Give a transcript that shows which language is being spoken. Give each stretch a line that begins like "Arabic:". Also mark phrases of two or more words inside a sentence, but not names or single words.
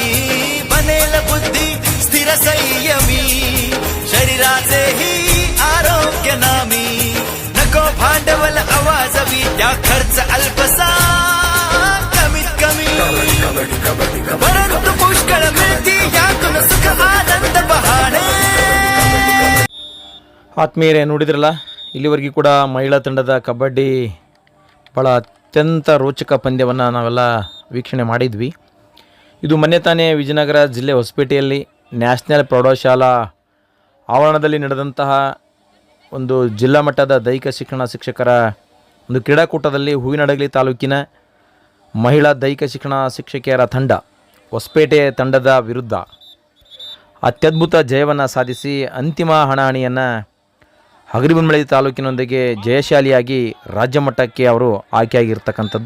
Marathi: बनेल बुद्धी स्थिर संयमी शरीराचेही आरोग्य नामी नको भांडवल आवाजवी त्या खर्च अल्पसा कमीत कमी परंतु पुष्कळ मिळती यातून सुख आनंद बहाणे.
Kannada: ಆತ್ಮೀಯರೇ, ನೋಡಿದ್ರಲ್ಲ, ಇಲ್ಲಿವರೆಗೂ ಕೂಡ ಮಹಿಳಾ ತಂಡದ ಕಬಡ್ಡಿ ಭಾಳ ಅತ್ಯಂತ ರೋಚಕ ಪಂದ್ಯವನ್ನು ನಾವೆಲ್ಲ ವೀಕ್ಷಣೆ ಮಾಡಿದ್ವಿ. ಇದು ಮೊನ್ನೆ ತಾನೇ ವಿಜಯನಗರ ಜಿಲ್ಲೆ ಹೊಸಪೇಟೆಯಲ್ಲಿ ನ್ಯಾಷನಲ್ ಪ್ರೌಢಶಾಲಾ ಆವರಣದಲ್ಲಿ ನಡೆದಂತಹ ಒಂದು ಜಿಲ್ಲಾ ಮಟ್ಟದ ದೈಹಿಕ ಶಿಕ್ಷಣ ಶಿಕ್ಷಕರ ಒಂದು ಕ್ರೀಡಾಕೂಟದಲ್ಲಿ ಹೂವಿನಡಗಲಿ ತಾಲೂಕಿನ ಮಹಿಳಾ ದೈಹಿಕ ಶಿಕ್ಷಣ ಶಿಕ್ಷಕಿಯರ ತಂಡ ಹೊಸಪೇಟೆ ತಂಡದ ವಿರುದ್ಧ ಅತ್ಯದ್ಭುತ ಜಯವನ್ನು ಸಾಧಿಸಿ ಅಂತಿಮ ಹಣಾಹಣಿಯನ್ನು ಹಗರಿಬೊಮ್ಮನಹಳ್ಳಿ ತಾಲೂಕಿನೊಂದಿಗೆ ಜಯಶಾಲಿಯಾಗಿ ರಾಜ್ಯ ಮಟ್ಟಕ್ಕೆ ಅವರು ಆಯ್ಕೆಯಾಗಿರ್ತಕ್ಕಂಥದ್ದು.